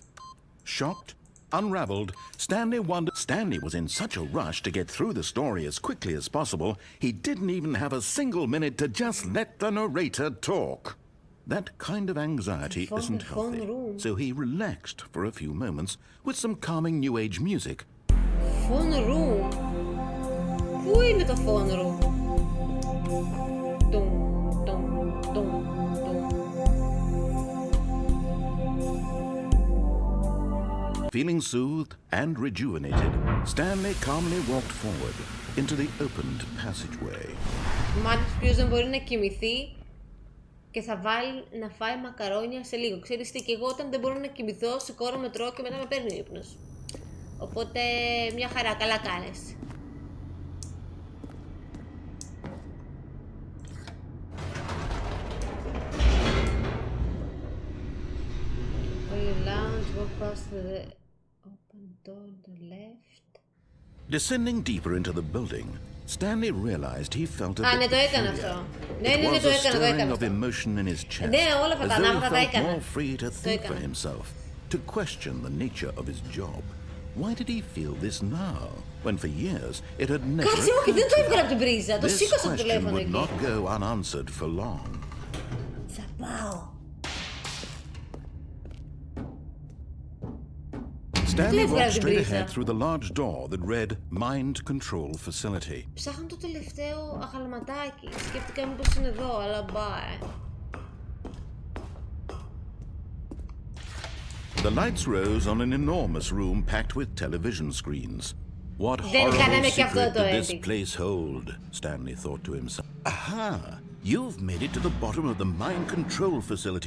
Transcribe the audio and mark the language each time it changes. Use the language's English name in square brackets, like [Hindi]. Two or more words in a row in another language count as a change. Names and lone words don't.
[English] Shocked, unraveled, Stanley was in such a rush to get through the story as quickly as possible, he didn't even have a single minute to just let the narrator talk. That kind of anxiety isn't healthy, so he relaxed for a few moments with some calming new age music. Phone room. [Greek] Πού είναι το [English] phone room? Feeling soothed and rejuvenated, Stanley calmly walked forward into the opened passageway. [Greek] Μάτια ποιος δεν μπορεί να κοιμηθεί και θα βάλει να φάει μακαρόνια σε λίγο. Ξέρεις τι, και εγώ όταν δεν μπορώ να κοιμηθώ, σηκώνω με τρώω και μετά με παίρνει ο ύπνος. Οπότε μια χαρά, καλά κάνεις. [English] Walk past the open door on the left. Descending deeper into the building, Stanley realized he felt a bit [Greek] ναι, το έκανα αυτό. Ναι, το έκανα. [English] Of emotion in his chest, [Greek] ναι, όλα αυτά τα ναύτα τα έκανα. [English] More free to think for himself, to question the nature of his job. Why did he feel this now, when for years it had never [Greek] Κάτσε μου και δεν το έβγαλα από την πρίζα. Το σήκωσα το [English] This question [Greek] τηλέφωνο [English] would [Greek] εκεί. [English] not go unanswered for long. [Greek] Θα πάω. [English] Stanley walked straight ahead through the large door that read Mind Control Facility. [Greek] Ψάχνω το τελευταίο αγαλματάκι. Σκέφτηκα μήπως είναι εδώ, αλλά μπα. [English] The lights rose on an enormous room packed with television screens. What horrible secret did this place hold? Stanley thought to himself. Aha! You've made it to the bottom of the Mind Control Facility.